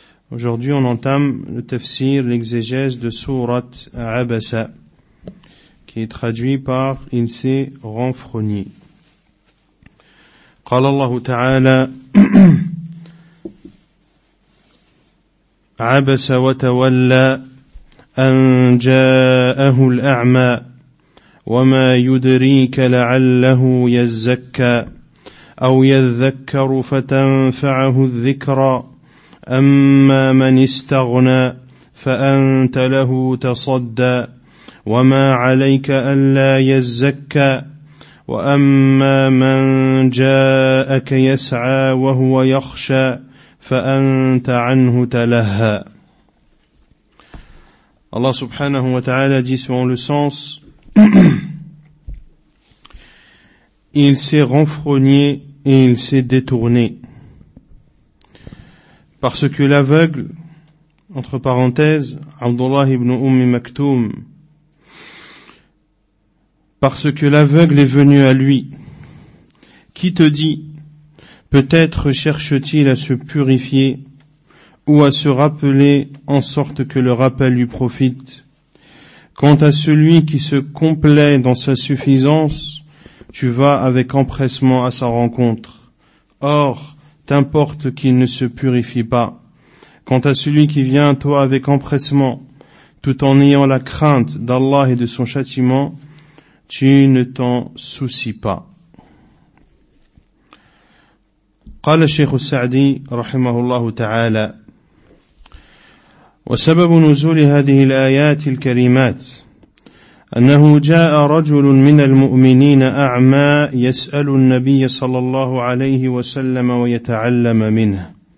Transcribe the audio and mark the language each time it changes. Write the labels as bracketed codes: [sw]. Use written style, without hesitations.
[fr] Aujourd'hui, on entame le tafsir, l'exégèse de Sourate Abasa, qui est traduit par « Il s'est renfrogné ». [ar] قال الله تعالى « عبس وتولى أن جاءه الأعمى وما يدريك لعله يزكى أو يذكر فتنفعه الذكرى أما من استغنى فأنت له تصدى وما عليك ألا يزكى وأما من جاءك يسعى وهو يخشى فأنت عنه تلهى. الله سبحانه وتعالى [fr] dit selon le sens il s'est renfrogné et il s'est détourné. Parce que l'aveugle, entre parenthèses, Abdullah ibn Maktoum, parce que l'aveugle est venu à lui, qui te dit, peut-être cherche-t-il à se purifier ou à se rappeler en sorte que le rappel lui profite. Quant à celui qui se complaît dans sa suffisance, tu vas avec empressement à sa rencontre. Or, t'importe qu'il ne se purifie pas. Quant à celui qui vient à toi avec empressement, tout en ayant la crainte d'Allah et de son châtiment, tu ne t'en soucies pas. [ar] قال الشيخ السعدي رحمه الله تعالى وسبب نزول هذه الآيات الكريمات أنه جاء رجل من المؤمنين أعمى يسأل النبي صلى الله عليه وسلم ويتعلم منه،